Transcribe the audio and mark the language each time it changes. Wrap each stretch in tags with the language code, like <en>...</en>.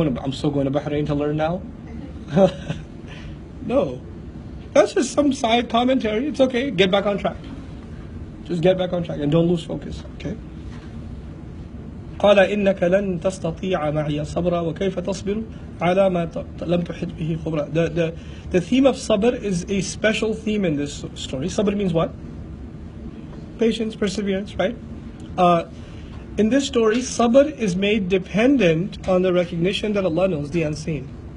<en>I'm still going to Bahrain to learn now. No. That's just some side commentary. It's okay. Get back on track. Just get back on track and don't lose focus. Okay?</en> <ar>قال إنك لن تستطيع معي صبرا وكيف تصبر على ما لم تحط به خبرا.</ar> <en>The theme of sabr is a special theme in this story. Sabr means what? Patience, perseverance, right? In this story, sabr is made dependent on the recognition that Allah knows the unseen.</en>